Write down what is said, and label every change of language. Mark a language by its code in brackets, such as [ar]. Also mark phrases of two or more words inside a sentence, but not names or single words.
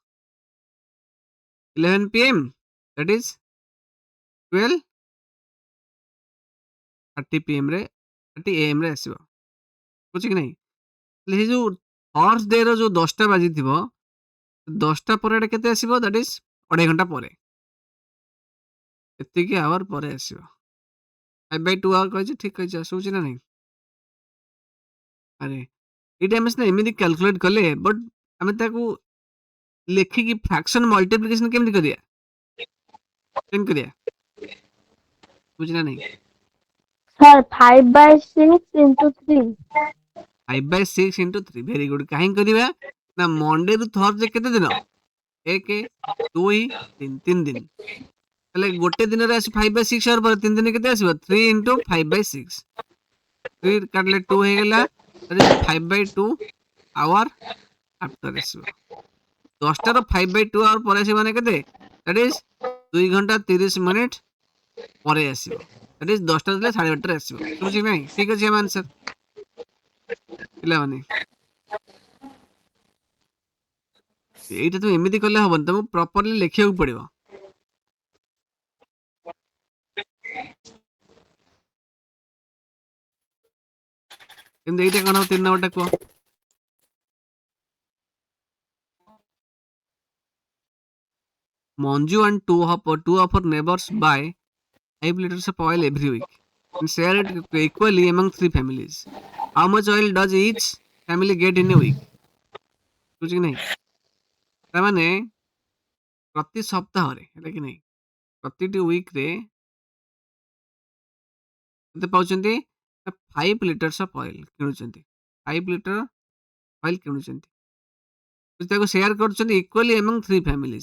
[en] 11 PM, that is 12:30 PM ରେ, 30 AM [or] ରେ ଆସିବ। ବୁଝୁଛି କି ନାହିଁ? ହେଲେ ଯୋଉ ଥର୍ସଡେ ର ଯୋଉ 10ଟା ବାଜିଥିବ, 10ଟା ପରେ ଏଟା କେତେ ଆସିବ? [en] that is [or] 2.5 ଘଣ୍ଟା ପରେ, ଏତିକି ଆୱାର ପରେ ଆସିବ। 5/2 hour କହିଛି, ଠିକ କହିଛି, ଆସୁଛି ନା ନାହିଁ? ଆରେ ଏଇଟା ଆମେ ସିନା ଏମିତି କ୍ୟାଲକୁଲେଟ କଲେ, ବଟ୍ ଆମେ ତାକୁ ଲେଖିକି [en] fraction multiplication [or] କେମିତି କରିବା? କେମିତି କରିବା? ବୁଝି ନା ନାହିଁ? [en] Sir, 5/6 into 3. 5/6 into 3, very good. [or] କାହିଁକି କରିବା ନା, ମଣ୍ଡେ ରୁ ଥର୍ସଡେ କେତେ ଦିନ? 1, 2, 3, 3 ଦିନ। ତାହେଲେ ଗୋଟେ ଦିନରେ ଆସି 5/6 hour ପରେ 3 ଦିନ କେତେ ଆସିବ? 3 into 5/6, 3 କାଟିଲେ 2 ହେଇଗଲା, [en] that is 5/2 hour after ଆସିବ। [or] 10টাର 5/2 ଆୱାର ପରେ ଆସିବ ମାନେ କେତେ? [en] that is [or] 2 ଘଣ୍ଟା 30 ମିନିଟ୍ ପରେ ଆସିବ। [en] that is [or] 10ଟା ଥିଲେ 8:30ରେ ଆସିବ। ଶୁଭୁଛି କି ନାହିଁ? ଠିକ୍ ଅଛି ଆମ ଆନ୍ସର ପିଲାମାନେ। ଏଇଟା ତୁମେ ଏମିତି କଲେ ହବନି, ତମକୁ ପ୍ରପରଲି ଲେଖିବାକୁ ପଡିବ। କିନ୍ତୁ ଏଇଟା କଣ ହବ? 3 ନମ୍ବରଟା କୁହ। [en] Manju and two of her neighbors buy 5 liters of oil every week and share it equally among 3 families. How much oil does each family get in a week? [or] ବୁଝି କି ନାହିଁ? ତାମାନେ ପ୍ରତି ସପ୍ତାହରେ ହେଲା କି ନାହିଁ, ପ୍ରତିଟି ୱିକରେ କେତେ ପାଉଛନ୍ତି? 5 [en] liters of oil [or] କିଣୁଛନ୍ତି। 5 [en] liter oil [or] କିଣୁଛନ୍ତି, ତାକୁ ସେୟାର କରୁଛନ୍ତି [en] equally among 3 families.